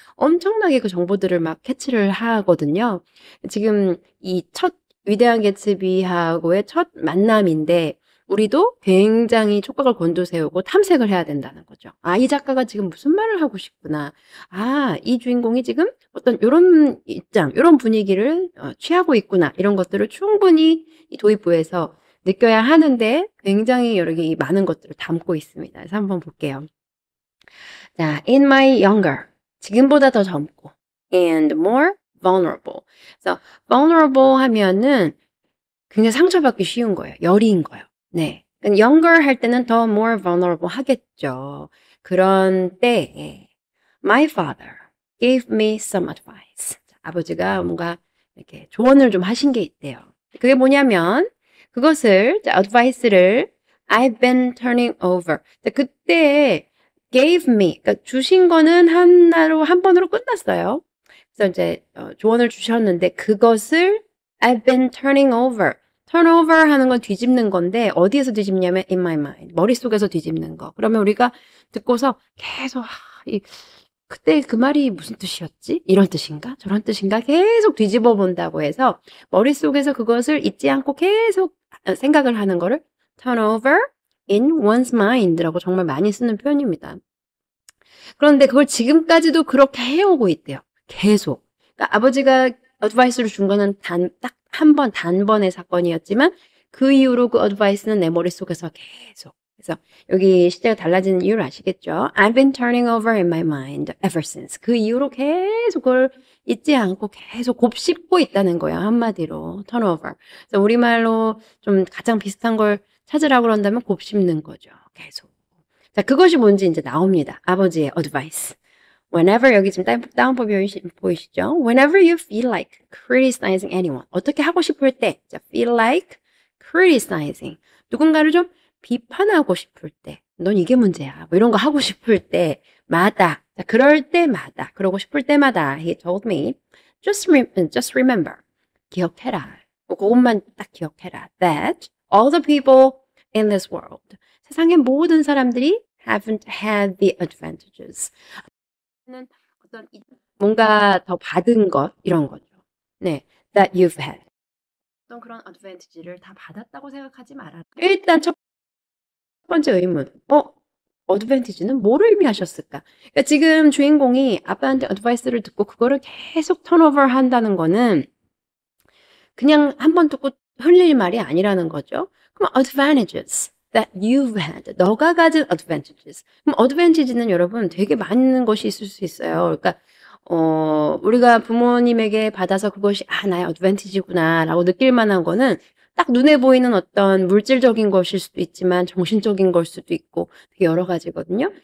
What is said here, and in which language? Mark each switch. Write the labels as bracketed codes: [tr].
[ko] 엄청나게 그 정보들을 막 캐치를 하거든요. 지금 이 첫 위대한 개츠비하고의 첫 만남인데 우리도 굉장히 촉각을 곤두세우고 탐색을 해야 된다는 거죠. '아 이 작가가 지금 무슨 말을 하고 싶구나. 아 이 주인공이 지금 어떤 요런 입장 요런 분위기를 취하고 있구나.' 이런 것들을 충분히 이 도입부에서 느껴야 하는데 굉장히 여러 개 많은 것들을 담고 있습니다. 그래서 한번 볼게요. [en] 자, in my younger [ko] 지금보다 더 젊고 [en] and more vulnerable. [ko] 그래서 vulnerable 하면은 굉장히 상처받기 쉬운 거예요. 여리인 거예요. 네. younger 할 때는 더 [en] more vulnerable [ko] 하겠죠. 그런 때에 [en] my father gave me some advice. [ko] 아버지가 뭔가 이렇게 조언을 좀 하신 게 있대요. 그게 뭐냐면 그것을 advice를 [en] I've been turning over. [ko] 그때 gave me 그러니까 주신 거는 하나로 한 번으로 끝났어요. 그래서 이제 조언을 주셨는데 그것을 [en] I've been turning over. [ko] turn over 하는 건 뒤집는 건데 어디에서 뒤집냐면 [en] in my mind. [ko] 머릿속에서 뒤집는 거. 그러면 우리가 듣고서 계속 이 그때 그 말이 무슨 뜻이었지? 이런 뜻인가? 저런 뜻인가? 계속 뒤집어 본다고 해서 머릿속에서 그것을 잊지 않고 계속 생각을 하는 거를 [en] turn over in one's mind [ko] 라고 정말 많이 쓰는 표현입니다. 그런데 그걸 지금까지도 그렇게 해오고 있대요. 계속. 그러니까 아버지가 어드바이스를 준 거는 딱 한 번, 단번의 사건이었지만 그 이후로 그 어드바이스는 내 머릿속에서 계속. 그래서 여기 시제가 달라지는 이유를 아시겠죠? [en] I've been turning over in my mind ever since. [ko] 그 이후로 계속 그걸 잊지 않고 계속 곱씹고 있다는 거예요. 한마디로. turn over. 그래서 우리말로 좀 가장 비슷한 걸 찾으라고 그런다면 곱씹는 거죠. 계속. 자, 그것이 뭔지 이제 나옵니다. 아버지의 어드바이스. Whenever 여기 지금 다운법 보이시죠? [en] Whenever you feel like criticizing anyone. [ko] 어떻게 하고 싶을 때. 자, feel like criticizing. 누군가를 좀 비판하고 싶을 때. 넌 이게 문제야. 이런 거 하고 싶을 때마다. 자, 그럴 때마다. 그러고 싶을 때마다. [en] He told me. Just remember. [ko] 기억해라. 그것만 딱 기억해라. [en] That all the people in this world. [ko] 세상의 모든 사람들이 [en] haven't had the advantages. [ko] 는 어떤 뭔가 더 받은 것 이런 거죠. [en] 네, that you've had. [ko] 어떤 그런 advantage를 다 받았다고 생각하지 마라. 일단 첫 번째 의문. advantage는 뭐를 의미하셨을까? 그러니까 지금 주인공이 아빠한테 advice를 듣고 그거를 계속 턴오버 한다는 거는 그냥 한 번 듣고 흘릴 말이 아니라는 거죠. 그럼 [en] advantages that you've had. [ko] 너가 가진 advantages. 그럼 advantage는 여러분 되게 많은 것이 있을 수 있어요. 그러니까 우리가 부모님에게 받아서 그것이 '아 나의 advantage구나.'라고 느낄 만한 거는 딱 눈에 보이는 어떤 물질적인 것일 수도 있지만 정신적인 걸 수도 있고 되게 여러 가지거든요.